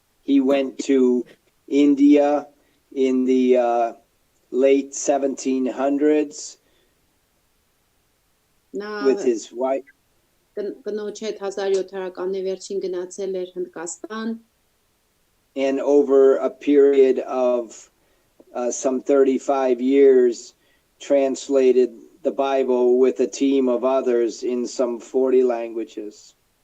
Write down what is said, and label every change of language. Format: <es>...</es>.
<en>He went to India in the late 1700s with his wife.</en> <hy>Կնոջ հետ 1700-ականների վերջին գնացել էր Հնդկաստան</hy> <en>and over a period of some 35 years translated the Bible with a team of others in some 40 languages.</en>